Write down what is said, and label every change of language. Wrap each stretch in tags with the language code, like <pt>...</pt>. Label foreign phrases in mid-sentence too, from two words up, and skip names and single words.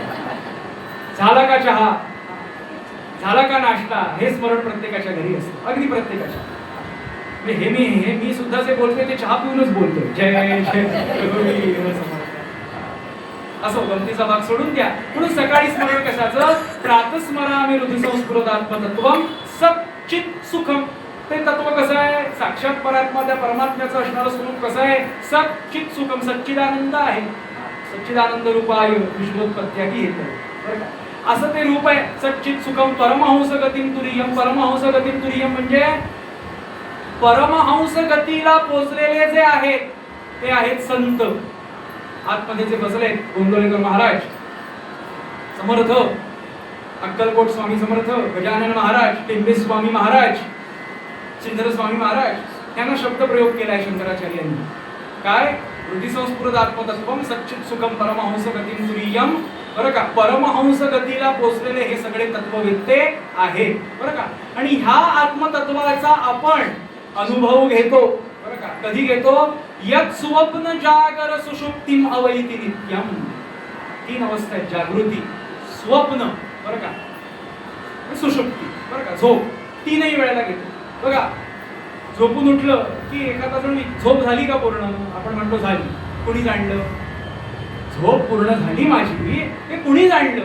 <mr>झाला का चहा, झाला का नाश्ता, हे स्मरण प्रत्येकाच्या घरी असतं, अगदी प्रत्येकाच्या. हे मी सुद्धा जे बोलतोय ते चहा पिऊनच बोलतोय. जय जय असं गमतीचा भाग सोडून द्या. म्हणून सकाळी स्मरण कशाचं?</mr> <sa>प्रातस्मरामि हृदि संस्फुरत आत्मतत्वम सच्चित सुखम.</sa> <mr>ते तत्व कसं आहे? साक्षात परात्मा, त्या परमात्म्याचं असणारं स्वरूप कसं आहे?</mr> <sa>सच्चित सुखम,</sa> <mr>सच्चिदानंद आहे.</mr> <sa>सच्चिदानंद रूपाय विश्वोत्पत्त्यादी येतं.</sa> <mr>असं ते रूप आहे</mr> <sa>सच्चित सुखम. परमहंस गतिम तुरीयम. परमहंस गतिम तुरीयम</sa> <mr>म्हणजे परमहंस गतीला पोचलेले जे आहेत ते आहेत संत. आतमध्ये जे बसलेत गोंदवलेकर महाराज समर्थ, अक्कलकोट स्वामी समर्थ, गजानन महाराज, टेंबे स्वामी महाराज, सिंधर स्वामी महाराज, यांना शब्द प्रयोग केलाय शंकराचार्यांनी. काय?</mr> <sa>हृदि संस्फुरत आत्मतत्वम सच्चित सुखम परमहंस गतिम तुरीयम.</sa> <mr>बरं का, परमहंस गतीला पोचलेले हे सगळे तत्ववेत्ते आहेत. बरं का, आणि ह्या आत्मतत्वाचा आपण अनुभव घेतो. बरं का, कधी घेतो?</mr> <sa>यत् स्वप्न जागर सुषुप्तिम अवैति नित्यम.</sa> <mr>तीन अवस्था आहेत: जागृती, स्वप्न, बरं का, सुषुप्ती. बरं का, झोप. तीनही वेळेला घेतो. बघा, झोपून उठलं की एखादा जण झोप झाली का पूर्ण? आपण म्हणतो झाली. कुणी जाणलं? झोप पूर्ण झाली माझी हे कुणी जाणलं?</mr>